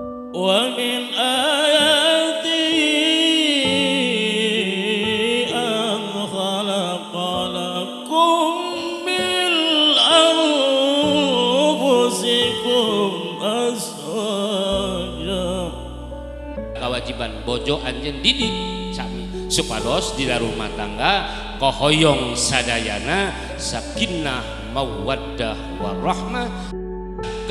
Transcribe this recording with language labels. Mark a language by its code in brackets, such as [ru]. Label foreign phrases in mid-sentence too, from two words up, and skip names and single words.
[ar] ومن آياته أن خلق لكم من أنفسكم أزواجا. [su] Kewajiban bojo anjeun didik sami supados di rumah tangga kohoyong sadayana [ar] سكينة مودة ورحمة [su] ke